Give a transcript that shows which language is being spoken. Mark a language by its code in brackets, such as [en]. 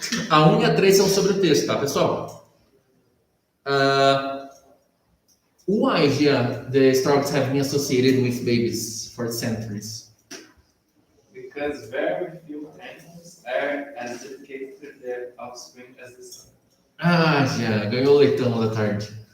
[pt] A 1 e a 3 são sobre o texto, tá, pessoal? [en] Why the storks have been associated with babies for centuries? Because very few animals are as dedicated to their offspring as the sun. [pt] Ah, já, ganhou o leitão da tarde.